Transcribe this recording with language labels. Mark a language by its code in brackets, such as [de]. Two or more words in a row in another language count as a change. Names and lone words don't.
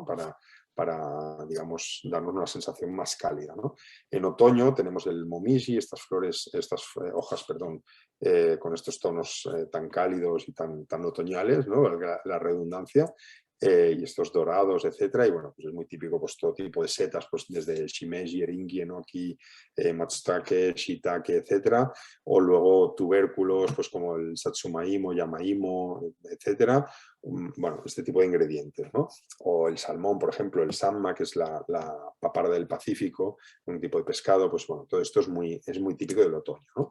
[es] Para, digamos, darnos una sensación más cálida, ¿no? En otoño tenemos el momiji, estas flores, estas hojas, perdón, con estos tonos tan cálidos y tan otoñales, ¿no? La redundancia. Y estos dorados, etcétera, y bueno, pues es muy típico pues todo tipo de setas, pues desde [ja] しめじ、エリンギ、えのき、松茸、椎茸, [es] etcétera, o luego tubérculos, pues como el [ja] さつまいも、山芋, [es] etcétera, bueno, este tipo de ingredientes, ¿no? O el salmón, por ejemplo, el sanma, que es la paparda del Pacífico, un tipo de pescado, pues bueno, todo esto es muy típico del otoño, ¿no?